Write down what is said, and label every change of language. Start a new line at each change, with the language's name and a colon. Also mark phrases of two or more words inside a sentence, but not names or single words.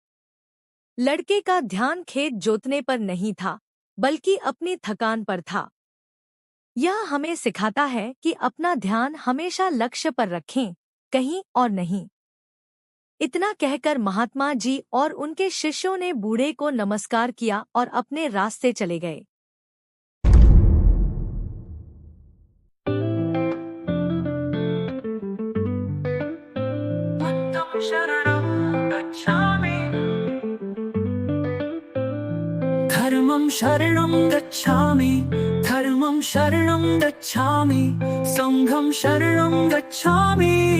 Hindi: लड़के का ध्यान खेत जोतने पर नहीं था, बल्कि अपनी थकान पर था। यह हमें सिखाता है कि अपना ध्यान हमेशा लक्ष्य पर रखें, कहीं और नहीं। इतना कहकर महात्मा जी और उनके शिष्यों ने बूढ़े को नमस्कार किया और अपने रास्ते चले गए।
Pali: धर्मं शरणं गच्छामि, धर्मं शरणं गच्छामि, संघं शरणं गच्छामि,